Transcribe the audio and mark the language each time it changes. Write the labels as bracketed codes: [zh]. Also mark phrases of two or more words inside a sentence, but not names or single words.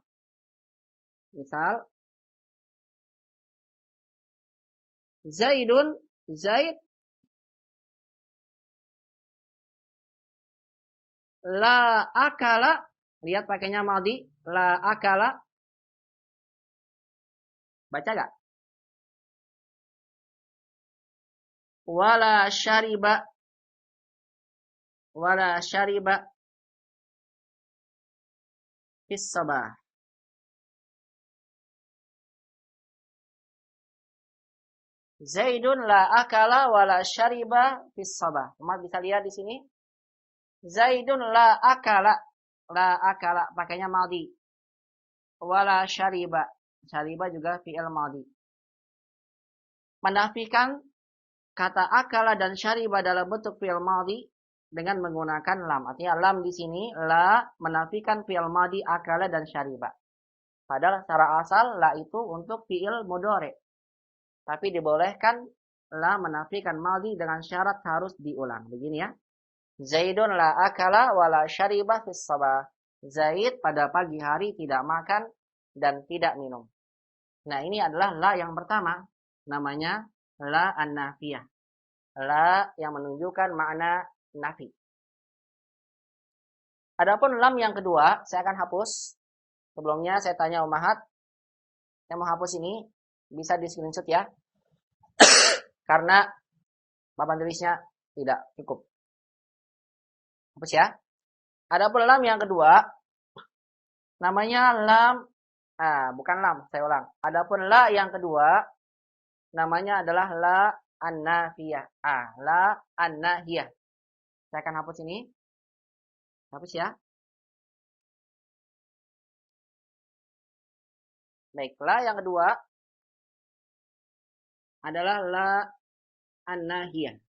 [id] Misal, [ar] زيدٌ، زيد لا أكل. [id] Lihat pakainya madhi, [ar] لا أكل. [id] Baca gak? [ar] ولا شرب. ولا شرب في الصباح. زيدٌ لا أكل ولا شرب في الصباح. [id] Umat bisa lihat di sini. [ar] زيدٌ لا أكل. لا أكل [id] pakainya madhi. Wala syariba. Syariba juga [ar] فعل ماضٍ. [id] Menafikan kata akala dan syariba dalam bentuk [ar] فعل ماضٍ [id] dengan menggunakan lam. Artinya lam di sini la menafikan [ar] فعل ماضٍ أكل [id] dan syariba. Padahal secara asal la itu untuk [ar] فعل مضارع'. [id] Tapi dibolehkan la menafikan madhi dengan syarat harus diulang. Begini ya. [ar] زيدٌ لا أكل ولا شرب في الصباح. [id] Zaid pada pagi hari tidak makan dan tidak minum. Nah, ini adalah la yang pertama. Namanya [ar] لا النافية. [id] La yang menunjukkan makna nafi. Adapun lam yang kedua, saya akan hapus. Sebelumnya saya tanya Ummahat, yang mau hapus ini bisa di screenshot ya. Karena papan tulisnya tidak cukup. Hapus ya. Adapun lam yang kedua, namanya lam, bukan lam, saya ulang. Adapun la yang kedua, namanya adalah [ar] لا النافية. لا الناهية. [id] Saya akan hapus ini. Hapus ya. Baik, la yang kedua adalah [ar] لا الناهية.